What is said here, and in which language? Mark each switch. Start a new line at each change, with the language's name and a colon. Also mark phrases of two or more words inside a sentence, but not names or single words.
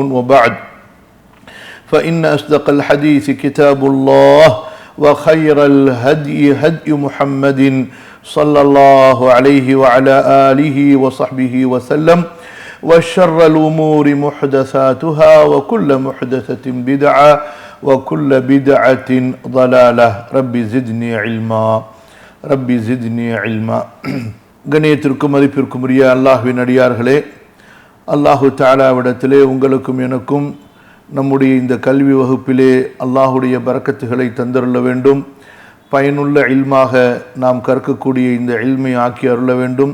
Arabic: وبعد، فإن أصدق الحديث كتاب الله وخير الهدي هدي محمد صلى الله عليه وعلى آله وصحبه وسلم. وشر الأمور محدثاتها وكل محدثة بدعة وكل بدعة ضلالة. ربي زدني علما ربي زدني علما.
Tamil: கண்ணியத்திற்கும் மதிப்பிற்கும் உரிய அல்லாஹ்வின் அடியார்களே, அல்லாஹு தஆலாவிடத்திலே உங்களுக்கும் எனக்கும் நம்முடைய இந்த கல்வி வகுப்பிலே அல்லாஹுடைய பரக்கத்துகளை தந்தருள வேண்டும். பயனுள்ள இல்மாக நாம் கற்கக்கூடிய இந்த இல்மை ஆக்கி அருள வேண்டும்.